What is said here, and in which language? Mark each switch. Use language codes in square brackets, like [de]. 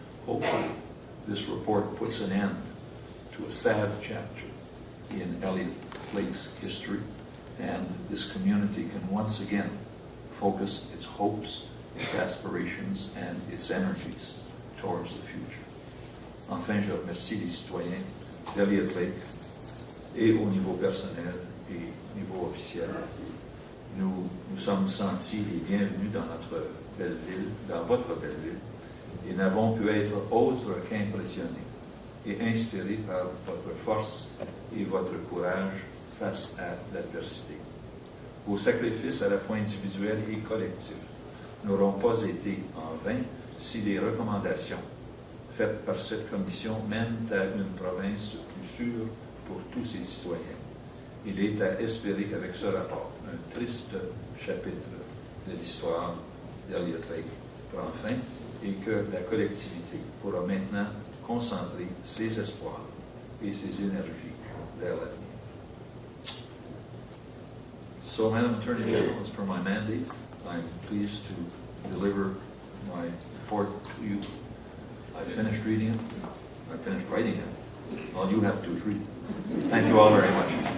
[en] Hopefully, this report puts an end to a sad chapter in Elliot Lake's history, and this community can once again focus its hopes, its aspirations, and its energies towards the future. [fr] Enfin, je remercie les citoyens d'Elliot Lake et au niveau personnel et au niveau officiel. Nous sommes sentis les bienvenus dans notre belle ville, dans votre belle ville, et n'avons pu être autres qu'impressionnés et inspirés par votre force et votre courage face à l'adversité. Vos sacrifices à la fois individuels et collectifs n'auront pas été en vain si les recommandations faites par cette commission mènent à une province plus sûre pour tous ses citoyens. Il est à espérer qu'avec ce rapport, un triste chapitre de l'histoire d'Elliot Lake prend fin et que la collectivité pourra maintenant concentrer ses espoirs et ses énergies vers l'avenir. [en] So, Madam Attorney General, as per my mandate, I'm pleased to deliver my report to you. I finished reading it. I finished writing it. All you have to do is read it. Thank you all very much.